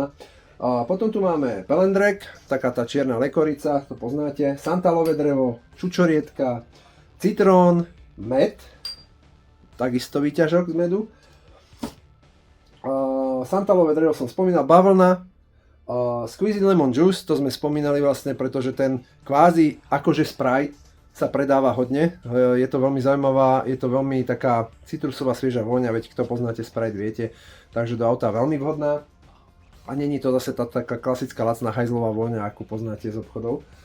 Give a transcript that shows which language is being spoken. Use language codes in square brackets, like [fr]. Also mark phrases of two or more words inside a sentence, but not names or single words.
[sk] A potom tu máme pelendrek, taká tá čierna lekorica, to poznáte, santalové drevo, čučorietka, citrón, med, takisto výťažok z medu. Santalové drevo som spomínal, bavlna, [en] squeezed lemon juice, [sk] to sme spomínali vlastne, pretože ten kvázi akože Sprite sa predáva hodne. Je to veľmi zaujímavá, je to veľmi taká citrusová svieža vôňa, veď kto poznáte Sprite viete, takže do auta veľmi vhodná. A není to zase tá taká klasická lacná hajzlová vôňa, akú poznáte z obchodov.